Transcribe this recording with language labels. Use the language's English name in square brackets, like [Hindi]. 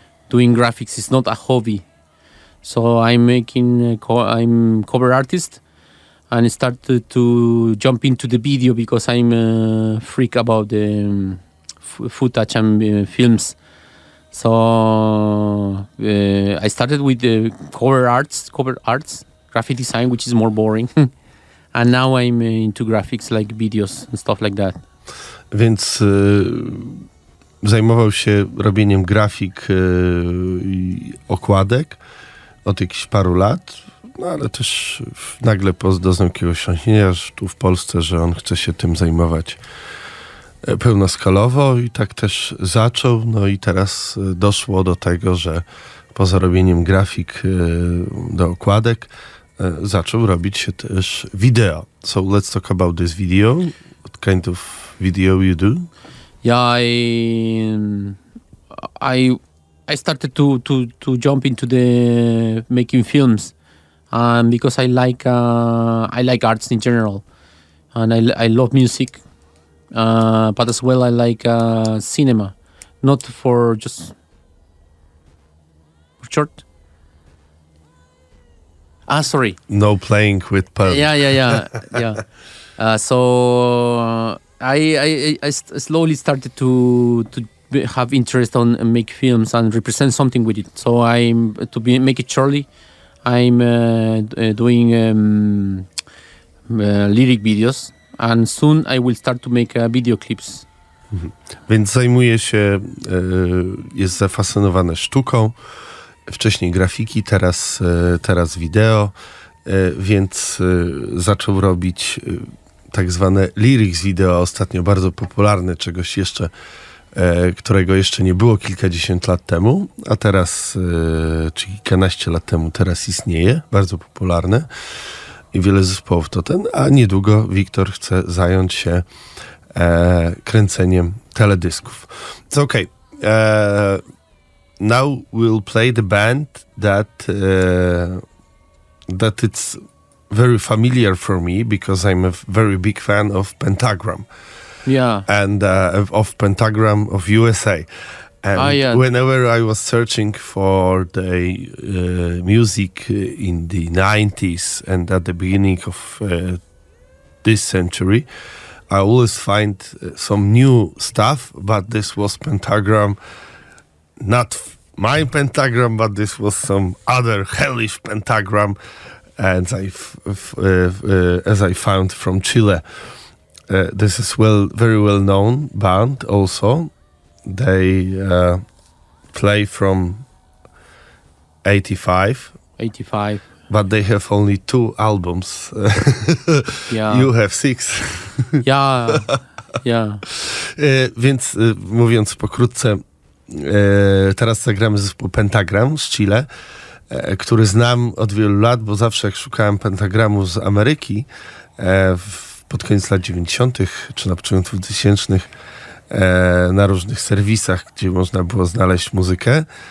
[English] Doing graphics is not a hobby, so I'm cover artist, and I started to jump into the video because I'm a freak about the footage and films. So I started with the cover arts, graphic design, which is more boring, and now I'm into graphics like videos and stuff like that. [Polish] Więc zajmował się robieniem grafik i okładek od jakichś paru lat, no ale też nagle doznał jakiegoś osiągnięcia tu w Polsce, że on chce się tym zajmować pełnoskalowo i tak też zaczął. No i teraz doszło do tego, że poza robieniem grafik do okładek zaczął robić się też wideo. [English] So let's talk about this video. What kind of video you do? Yeah, I started to jump into the making films, because I like arts in general, and I love music, but as well I like cinema, not for just short. Sorry. No playing with pearls. Yeah. So I slowly started to have interest on make films and represent something with it. So make it shortly. I'm doing lyric videos, and soon I will start to make video clips. [Polish] Więc zajmuje się, jest zafascynowany sztuką, wcześniej grafiki, teraz wideo, więc zaczął robić tak zwane lyrics video, ostatnio bardzo popularne, czegoś jeszcze, którego jeszcze nie było kilkadziesiąt lat temu, a teraz, czy kilkanaście lat temu, teraz istnieje, bardzo popularne i wiele zespołów to a niedługo Wiktor chce zająć się kręceniem teledysków. [English] So okay, now we'll play the band that it's very familiar for me because I'm a very big fan of Pentagram. Yeah. And of Pentagram of USA. And whenever I was searching for the music in the 90s and at the beginning of this century, I always find some new stuff, but this was Pentagram, not my Pentagram, but this was some other hellish Pentagram, and as I found from Chile. This is very well known band also. They play from 85. But they have only 2 albums. Yeah. You have 6. Yeah. [Polish] Więc mówiąc pokrótce, teraz zagramy zespół Pentagram z Chile, który znam od wielu lat, bo zawsze jak szukałem pentagramu z Ameryki, w pod koniec lat 90. czy na początku 2000 na różnych serwisach, gdzie można było znaleźć muzykę.